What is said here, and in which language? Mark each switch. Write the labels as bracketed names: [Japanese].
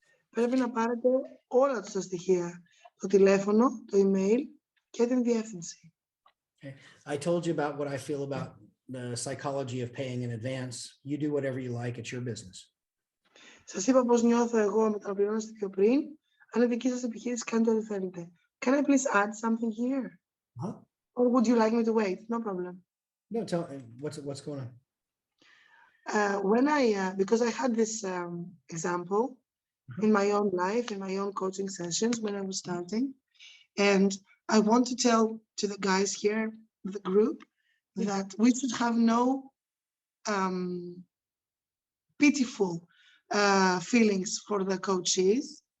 [Greek] Πρέπει να πάρετε όλα τους τα στοιχεία. Το τηλέφωνο, το email, και την διεύθυνση. [English] Okay. I told you about what I feel about the psychology of paying in advance. You do whatever you like. It's your business. [Greek] Σας είπα πώς νιώθω εγώ με το να πληρώνεστε πιο πριν. Αν είναι δική σας επιχείρηση, κάντε ό,τι θέλετε. [English] Can I please add something here? Huh? Or would you like me to wait? No problem. No, tell what's going on. When because I had this example in my own life, in my own coaching sessions when I was starting, and I want to tell to the guys here, the group, that we should have no pitiful feelings for the coaches.